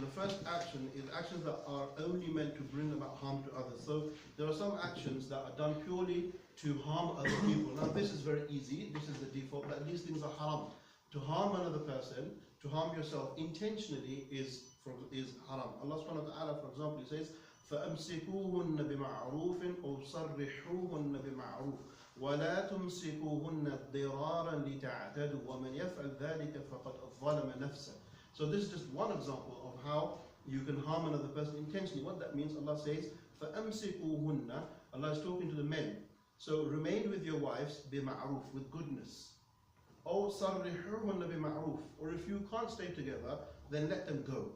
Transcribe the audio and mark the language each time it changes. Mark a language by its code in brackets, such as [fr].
[en] The first action is actions that are only meant to bring about harm to others. So there are some actions that are done purely to harm other people. Now this is very easy, this is the default, that these things are haram. To harm another person, to harm yourself intentionally is haram. [ar] Allah subhanahu wa ta'ala, [en] for example, he says, [ar] فَأَمْسِكُوهُنَّ بِمَعْرُوفٍ أَوْ صَرِّحُوهُنَّ بِمَعْرُوفٍ وَلَا تُمْسِكُوهُنَّ ضِرَارًا لِتَعْتَدُوا وَمَنْ يَفْعَلْ ذَلِكَ فَقَدْ ظَلَمَ نَفْسَهُ. [en] So this is just one example of how you can harm another person intentionally. What that means, Allah says, فَأَمْسِكُوهُنَّ, Allah is talking to the men. So remain with your wives بِمَعْرُوف, with goodness. [ar] أَوْ صَرِّحُوهُنَّ بِمَعْرُوف, [en] or if you can't stay together, then let them go.